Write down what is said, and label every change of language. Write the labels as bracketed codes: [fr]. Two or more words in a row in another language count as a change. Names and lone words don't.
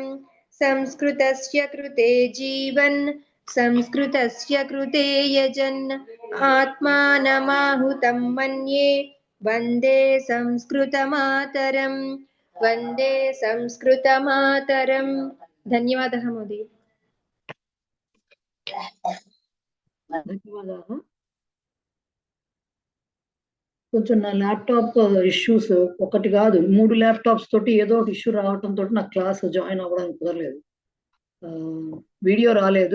[sa] संस्कृतस्य कृते जीवन् संस्कृतस्य कृते यजन् आत्मानमाहुतं मन्ये वन्दे संस्कृतमातरम्। वन्दे संस्कृतमातरम्। धन्यवादः महोदय। [te] ధన్యవాదాలు. కొంచెం నా [en] laptop issues [te] ఒకటి కాదు 3 ల్యాప్టాప్స్ తోటి ఏదో ఒక ఇష్యూ రావడంతో నాకు [en] class join [te] అవ్వడానికి కుదరలేదు. వీడియో రాలేదు.